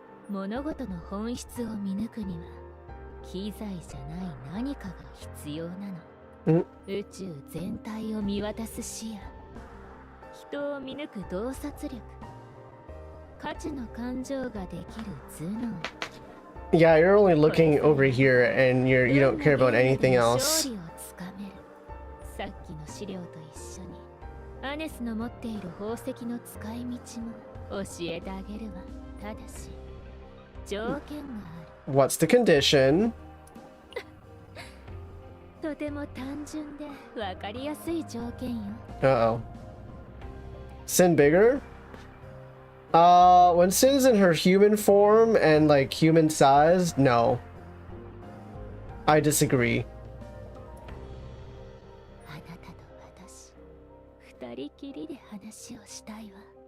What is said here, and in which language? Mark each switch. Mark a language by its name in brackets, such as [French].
[Japanese] 物事の本質を見抜くには機材じゃない何かが必要なの。宇宙全体を見渡す視野、人を見抜く洞察力、価値の感情ができる頭脳。 [English] Yeah, you're only looking over here and you don't care about anything else. [Japanese] 勝利をつかめる。さっきの資料と一緒にアネスの持っている宝石の使い道も教えてあげるわ。ただし条件がある。 [English] What's the condition? [Japanese] とても単純でわかりやすい条件よ。 [English] Uh-oh. Sin bigger? When Sin's in her human form and like human size, no. I disagree. [Japanese] あなたと私、二人きりで話をしたいわ。